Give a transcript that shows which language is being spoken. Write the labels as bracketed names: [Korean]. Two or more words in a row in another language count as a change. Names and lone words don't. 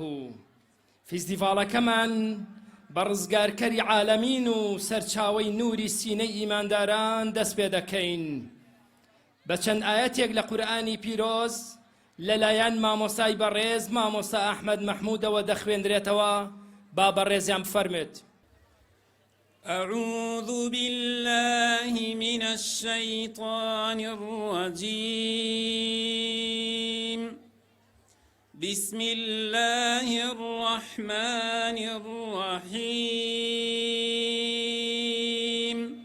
[Central Kurdish] فیستیڤاڵەکەمان بە ڕزگارکەری عالەمین و سەرچاوەی نوری سینەی ئیمانداران دەست پێ دەکەین. بە چەند ئایەتێک لە قورئانی پیرۆز لەلایەن مامۆستای بەڕێز مامۆستا ئەحمەد مەحموودەوە دەخوێندرێتەوە. با بەڕێزیان بفەرمێت. [Arabic] أعوذ بالله من الشيطان الرجيم. بسم الله الرحمن الرحيم.